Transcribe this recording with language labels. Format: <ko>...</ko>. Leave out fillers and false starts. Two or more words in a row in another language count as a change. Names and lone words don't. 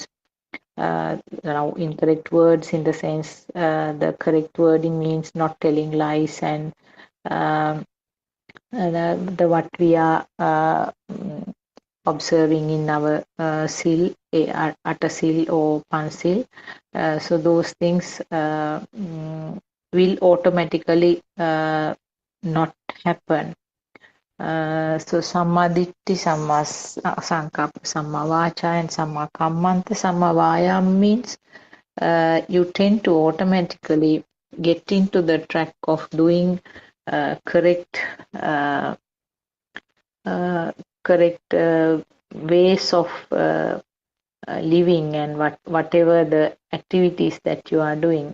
<en>Now, incorrect words in the sense the correct wording means not telling lies and um, the what we are observing in our sil, atasil or pansil. So those things will automatically not happen. So Sammaditthi,</en> <pi>Samma Sankappa, Samma Vacha,</pi> <en>and</en> <pi>Samma Kammanta. Samma Vayam</pi> <en>means you tend to automatically get into the track of doing correct correct ways of living and whatever the activities that you are doing.</en>